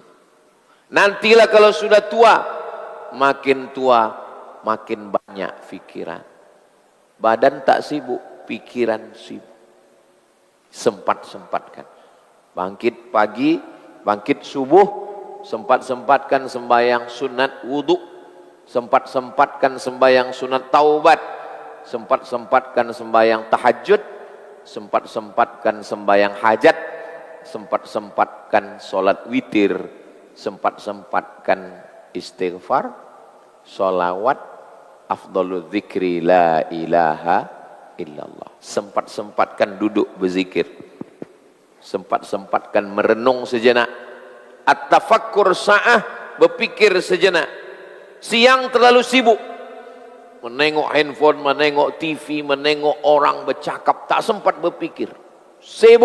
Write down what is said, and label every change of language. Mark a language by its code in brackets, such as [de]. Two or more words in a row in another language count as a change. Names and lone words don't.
[ms] Nantilah kalau sudah tua, makin tua makin banyak pikiran. Badan tak sibuk, pikiran sibuk. Sempat-sempatkan. Bangkit pagi, bangkit subuh, sempat-sempatkan sembahyang sunat wudu, sempat-sempatkan sembahyang sunat taubat, sempat-sempatkan sembahyang tahajud, sempat-sempatkan sembahyang hajat, sempat-sempatkan solat witir, sempat-sempatkan istighfar, solawat, [ar] أفضل الذكر لا إله إلا الله. [ms] Sempat-sempatkan duduk berzikir, sempat-sempatkan merenung sejenak, [ar] التفكر ساعة, [ms] berpikir sejenak. Siang terlalu sibuk menengok handphone, menengok TV, menengok orang bercakap, tak sempat berpikir, sibuk.